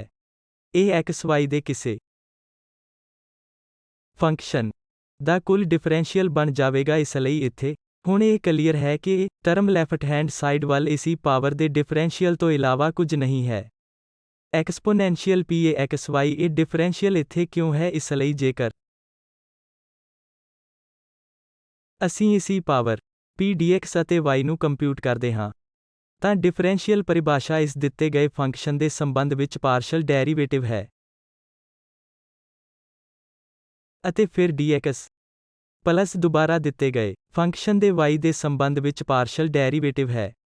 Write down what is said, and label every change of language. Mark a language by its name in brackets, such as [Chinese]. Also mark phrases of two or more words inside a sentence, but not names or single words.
[Punjabi] ਇਹ x, y ਦੇ ਕਿਸੇ ਫੰਕਸ਼ਨ ਦਾ ਕੁੱਲ ਡਿਫਰੈਂਸ਼ੀਅਲ ਬਣ ਜਾਵੇਗਾ। ਇਸ ਲਈ ਇੱਥੇ ਹੁਣ ਇਹ ਕਲੀਅਰ ਹੈ ਕਿ ਇਹ ਟਰਮ [English] left hand side [Punjabi] ਵੱਲ ਇਸ ਪਾਵਰ ਦੇ ਡਿਫਰੈਂਸ਼ੀਅਲ ਤੋਂ ਇਲਾਵਾ ਕੁਝ ਨਹੀਂ ਹੈ। ਐਕਸਪੋਨੈਂਸ਼ੀਅਲ p a x y, ਇਹ ਡਿਫਰੈਂਸ਼ੀਅਲ ਇੱਥੇ ਕਿਉਂ ਹੈ? ਇਸ ਲਈ ਜੇਕਰ ਅਸੀਂ ਇਸ ਪਾਵਰ p dx ਅਤੇ y ਨੂੰ ਕੰਪਿਊਟ ਕਰਦੇ ਹਾਂ ਤਾਂ ਡਿਫਰੈਂਸ਼ੀਅਲ ਪਰਿਭਾਸ਼ਾ ਇਸ ਦਿੱਤੇ ਗਏ ਫੰਕਸ਼ਨ ਦੇ ਸੰਬੰਧ ਵਿੱਚ [English] partial derivative [Punjabi] ਹੈ। ਅਤੇ ਫਿਰ dx ਪਲਸ ਦੁਬਾਰਾ ਦਿੱਤੇ ਗਏ ਫੰਕਸ਼ਨ ਦੇ y ਦੇ ਸੰਬੰਧ ਵਿੱਚ [English] partial derivative [Punjabi] ਹੈ।